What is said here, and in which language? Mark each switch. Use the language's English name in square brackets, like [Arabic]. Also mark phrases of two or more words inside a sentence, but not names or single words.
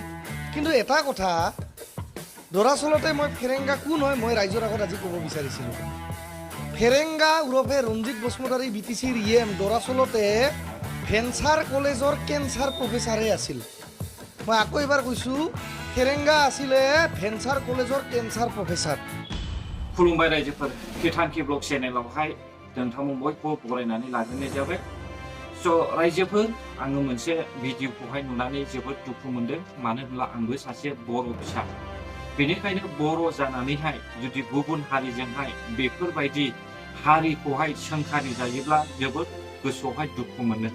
[Assamese] কিন্তু এটা কথা, দৰাচলতে মই ফেৰেংগা কোন হয় মই ৰাইজৰ আগত আজি ক'ব বিচাৰিছিলোঁ। ফেৰেংগা ওৰফে ৰঞ্জিত বসুমতাৰী BTCৰ EM দৰাচলতে ভেঞ্চাৰ কলেজৰ কেঞ্চাৰ প্ৰফেচাৰহে আছিল। মই আকৌ এবাৰ কৈছোঁ, ফেৰেংগা আছিলে ভেঞ্চাৰ কলেজৰ কেঞ্চাৰ প্ৰফেচাৰ। [Bodo] खुलुमबाय रायजोफोर, बिथांखि ब्लग चेनेलावहाय नोंथांमोन बयबो बरायनानै लाग्रोनाय जाबाय। रायजोफोर, आङो मोनसे भिडिअखौहाय नुनानै जोबोद दुखु मोनदों, मानो होनब्ला आंबो सासे बर' फिसा। बेनिखायनो बर' जानानैहाय जुदि गुबुन हारिजोंहाय बेफोरबायदि हारिखौहाय सोंखारि जायोब्ला जोबोद गोसोआवहाय दुखु मोनो।